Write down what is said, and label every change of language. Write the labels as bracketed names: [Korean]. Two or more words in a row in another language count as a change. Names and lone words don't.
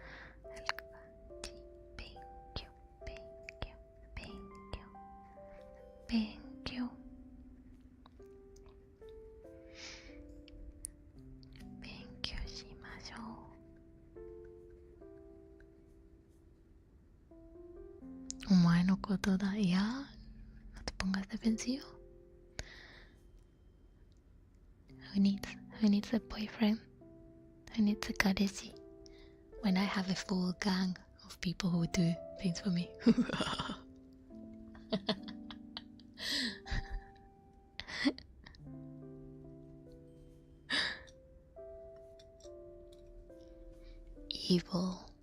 [Japanese] しましょう。お前のことだ。 [Spanish] いや、no te pongas defensivo. [English] Who needs a boyfriend? Who needs a kadeshi? When I have a full gang of people who do things for me. Evil.